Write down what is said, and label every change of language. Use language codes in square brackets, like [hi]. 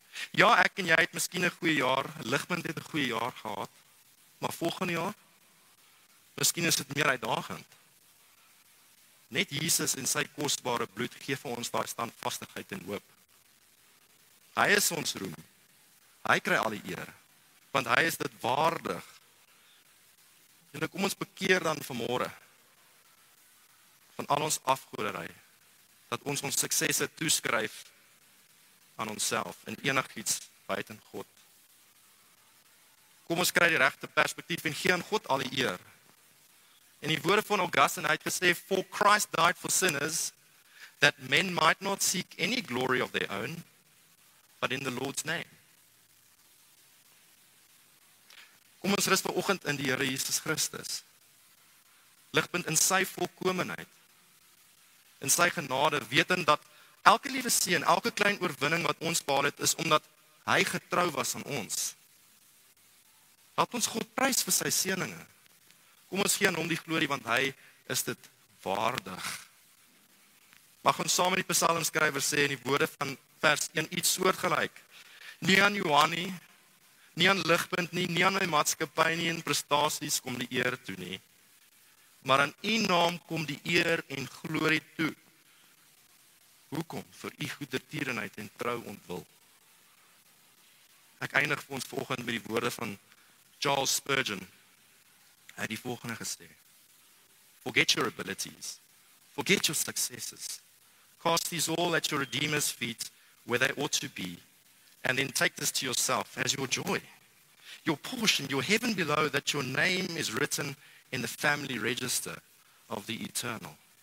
[af] Ja, ek en jy het miskien 'n goeie jaar, Ligpunt het 'n goeie jaar gehad, maar volgende jaar, miskien is dit meer uitdagend. Net Jesus en sy kosbare bloed gee vir ons daai standvastigheid en hoop. Hy is ons roem. Hy kry al die eer, want hy is dit waardig. En kom ons bekeer dan vanmôre van al ons afgoderry, dat ons suksesse toeskryf aan onsself en enigiets buiten God. Kom ons kry die regte perspektief en gee aan God al die eer. En die woorde van Augustine, hy het gesê, [en] for Christ died for sinners, that men might not seek any glory of their own, but in the Lord's name. [af] Kom ons rus vanoggend in die Here Jesus Christus. Ligpunt in sy volkomenheid, in sy genade, wetend dat elke liewe seën, elke klein oorwinning wat ons behaal het, is omdat hy getrou was aan ons. Laat ons God prys vir sy seëninge. Kom ons gee aan hom die glorie, want hy is dit waardig. Mag ons saam met die psalmskrywer sê in die woorde van vers 1 iets soortgelyk. Nie aan Johan nie aan Ligpunt nie aan my maatskappy nie en prestasies kom die eer toe nie. Maar aan u naam kom die eer en glorie toe. Hoekom? Vir u goedertierenheid en trou ontwil. Ek eindig vir ons vanoggend met die woorde van Charles Spurgeon. Hy het die volgende gesê: [en] Forget your abilities, forget your successes, cast these all at your Redeemer's feet where they ought to be, and then take this to yourself as your joy, your portion, your heaven below, that your name is written in the family register of the eternal.